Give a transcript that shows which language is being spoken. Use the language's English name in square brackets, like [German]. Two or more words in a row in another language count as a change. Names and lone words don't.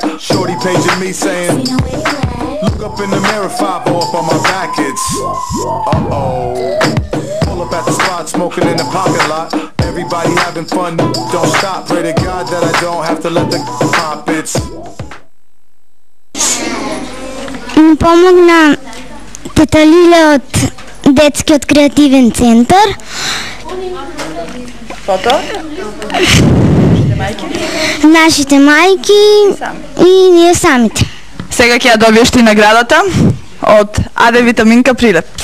[English] Shorty paging me saying, look up in the mirror, 5-0 up on my back, it's uh-oh. Pull up at the spot, smoking in the parking lot. Everybody having fun, don't stop. Pray to God that I don't have to let the pop, it's [Macedonian] Помогна Тета Лиле од Детскиот креативен центар. Фото? Нашите мајки и ние самите. Сега ќе ја добиеш ти наградата од АД Витаминка Прилеп.